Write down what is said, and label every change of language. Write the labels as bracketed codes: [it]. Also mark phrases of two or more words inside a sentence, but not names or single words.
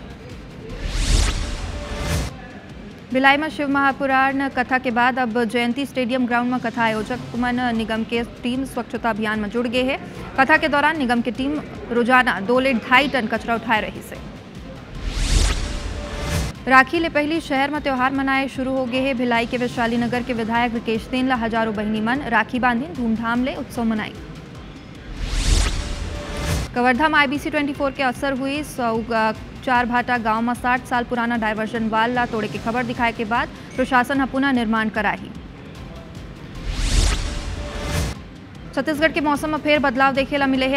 [hne] भिलाई में शिव महापुराण कथा के बाद अब जयंती स्टेडियम ग्राउंड में कथा आयोजक मन निगम के टीम स्वच्छता अभियान में जुड़ गए हैं। कथा के दौरान निगम की टीम रोजाना 2 ले 2.5 टन कचरा उठाए रही से। राखी ले पहली शहर में त्यौहार मनाए शुरू हो गए हैं। भिलाई के वैशाली नगर के विधायक विकेश देन ला हजारों बहनी मन राखी बांधी धूमधाम ले उत्सव मनाई। कवर्धा में IBC 24 के असर हुई। 4 भाटा गांव में 60 साल पुराना [en] diversion wall [hne] ला तोड़े की खबर दिखाए के बाद प्रशासन पुनः निर्माण कराई। छत्तीसगढ़ के मौसम में फिर बदलाव देखे ला मिले हैं।